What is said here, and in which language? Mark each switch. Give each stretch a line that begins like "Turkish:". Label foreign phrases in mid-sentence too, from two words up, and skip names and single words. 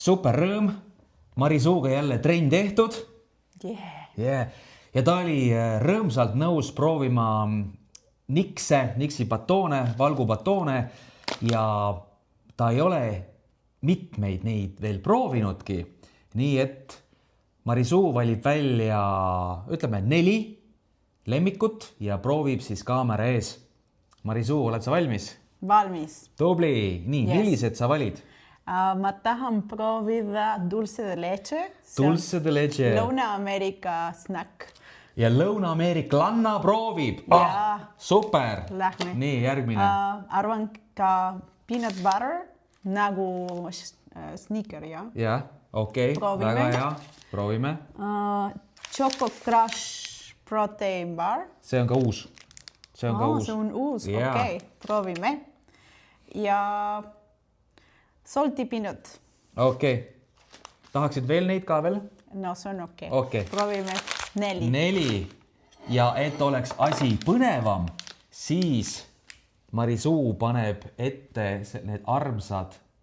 Estonian: super rõõm, Marisuuga jälle trenn tehtud. Ja ta oli rõõmsalt nõus proovima Nixi batoone, valgubatoone ja ta ei ole mitmeid neid veel proovinudki. Nii et Marisuu valib välja, ütleme 4 lemmikut ja proovib siis kaamera ees. Marisuu, oled sa valmis? Valmis. Tubli. Nii, millised sa valid? Ma tahan proovida
Spanish: dulce de leche. Dulce de leche.
Estonian: Lõuna-Ameerika snack. Ja Lõuna-Ameeriklanna proovib. Super. Lähme. Nii, järgmine. Arvan ka
English: peanut butter
Estonian: nagu sneaker, ja? Jah, okei. Proovime. Väga hea. Proovime.
English: Choco Crush protein bar.
Estonian: See on ka uus. See on ka uus. See on uus, Jaa. okei. Proovime. Ja
English: salty peanut.
Estonian: Okei. Tahaksid veel neid ka veel? No see on okei. Okei. Proovime 4. 4. Ja et oleks asi põnevam, siis Marisuu paneb ette need armsad.